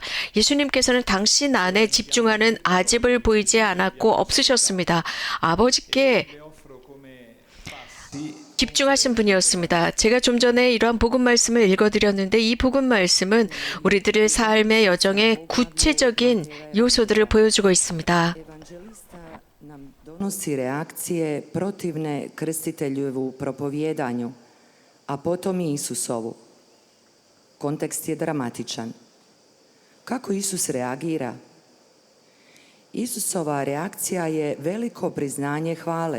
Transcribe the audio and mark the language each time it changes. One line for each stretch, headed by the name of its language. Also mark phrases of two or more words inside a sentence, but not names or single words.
Korean: 예수님께서는 당신 안에 집중하는 아집을 보이지 않았고 없으셨습니다. 아버지께 집중하신 분이었습니다. 제가 좀 전에 이러한 복음 말씀을 읽어드렸는데 이 복음 말씀은 우리들의 삶의 여정의 구체적인 요소들을 보여주고 있습니다.
Croatian: Evanđelista nam donosi reakcije protivne krstiteljevu propovjedanju, a potom i Isusovu. Kontekst je dramatičan. Kako Isus reagira? Isusova reakcija je veliko priznanje hvale.